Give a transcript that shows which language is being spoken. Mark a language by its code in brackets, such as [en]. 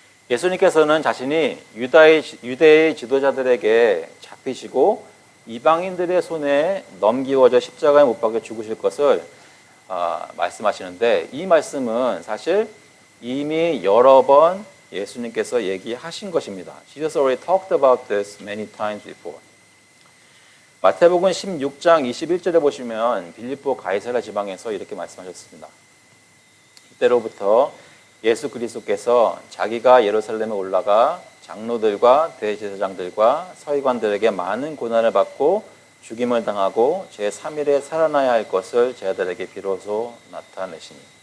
[ko] 예수님께서는 자신이 유대의 지도자들에게 잡히시고 이방인들의 손에 넘기워져 십자가에 못 박혀 죽으실 것을 말씀하시는데 이 말씀은 사실 이미 여러 번 예수님께서 얘기하신 것입니다. [en] Jesus already talked about this many times before. [ko] 마태복음 16장 21절에 보시면 빌립보 가이사랴 지방에서 이렇게 말씀하셨습니다. 이때로부터 예수 그리스도께서 자기가 예루살렘에 올라가 장로들과 대제사장들과 서기관들에게 많은 고난을 받고 죽임을 당하고 제3일에 살아나야 할 것을 제자들에게 비로소 나타내시니.